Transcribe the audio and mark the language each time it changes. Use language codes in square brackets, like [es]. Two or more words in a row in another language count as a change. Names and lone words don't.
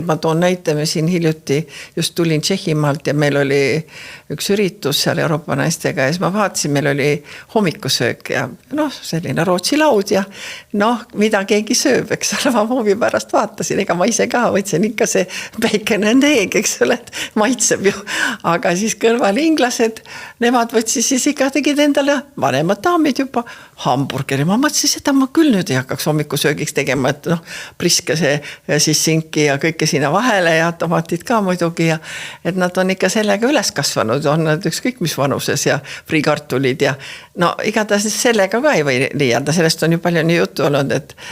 [et] Ma toon näite, me siin hiljuti just tulin Tšehhimaalt ja meil oli üks üritus seal Euroopa naistega ja siis ma vaatasin, meil oli hommikusöök ja selline Rootsi laud ja mida keegi sööb, eks ole, ma hoovi pärast vaatasin, ega ma ise ka võtsin ikka see [en] bacon and egg, [et] eks ole, et maitseb ju, aga siis kõrval inglased, nemad võtsid siis ikka tegid endale vanemad daamid juba hamburgeri, ma mõtlesin, seda ma küll nüüd ei hakkaks hommikusöögiks tegema, et priske see siis sinki ja kõike sinna vahele ja tomatid ka muidugi ja et nad on ikka sellega üles kasvanud, on nad ükskõik mis vanuses ja friikartulid ja igatahes sellega ka ei või liiada, sellest on ju palju nii juttu olnud, et